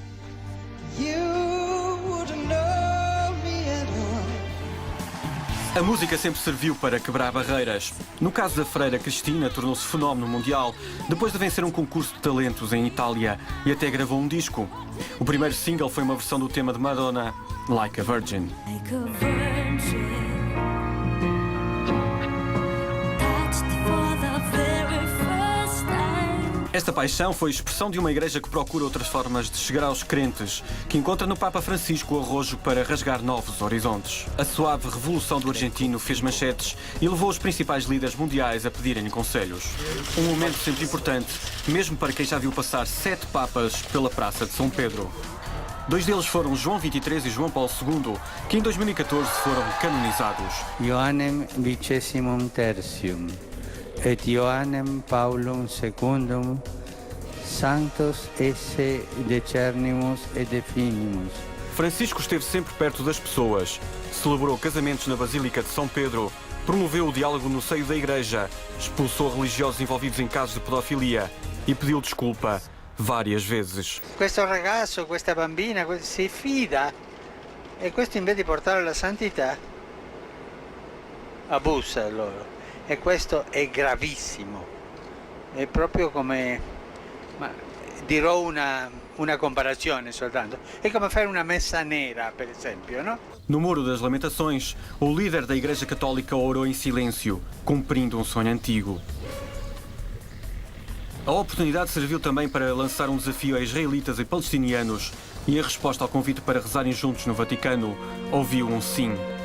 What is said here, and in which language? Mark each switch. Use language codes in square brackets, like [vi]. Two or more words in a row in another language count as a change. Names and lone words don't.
[pt] A música sempre serviu para quebrar barreiras. No caso da freira Cristina, tornou-se fenómeno mundial depois de vencer um concurso de talentos em Itália e até gravou um disco. O primeiro single foi uma versão do tema de Madonna, Like a Virgin. [en] Like a virgin, touched for the very first time. [pt] Esta paixão foi expressão de uma igreja que procura outras formas de chegar aos crentes, que encontra no Papa Francisco o arrojo para rasgar novos horizontes. A suave revolução do argentino fez manchetes e levou os principais líderes mundiais a pedirem-lhe conselhos. Um momento sempre importante, mesmo para quem já viu passar 7 papas pela Praça de São Pedro. 2 deles foram João XXIII e João Paulo II, que em 2014 foram canonizados. [la] Ioannem vicessimum tertium et Ioannem Paulum secundum sanctos esse decernimus et definimus. [pt] Francisco esteve sempre perto das pessoas, celebrou casamentos na Basílica de São Pedro, promoveu o diálogo no seio da Igreja, expulsou religiosos envolvidos em casos de pedofilia e pediu desculpa várias vezes. [it] Questo ragazzo, questa bambina si fida e questo invece di portarlo alla santità abusa loro e questo è gravissimo. è proprio come, ma dirò una comparazione soltanto, è come fare una messa nera, per esempio, no? [pt] No Muro das Lamentações, o líder da Igreja Católica orou em silêncio, cumprindo um sonho antigo. A oportunidade serviu também para lançar um desafio a israelitas e palestinianos e, em resposta ao convite para rezarem juntos no Vaticano, ouviu um sim.